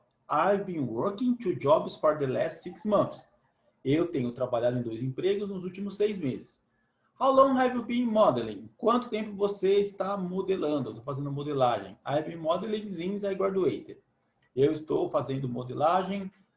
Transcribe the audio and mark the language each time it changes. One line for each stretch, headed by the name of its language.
English: I've been working two jobs for the last 6 months.
Portuguese: Eu tenho trabalhado em 2 empregos nos últimos 6 meses.
English: How long have you been modeling?
Portuguese: Quanto tempo você está modelando? Estou fazendo modelagem.
English: I've been modeling since I graduated.
Portuguese: Eu estou fazendo modelagem.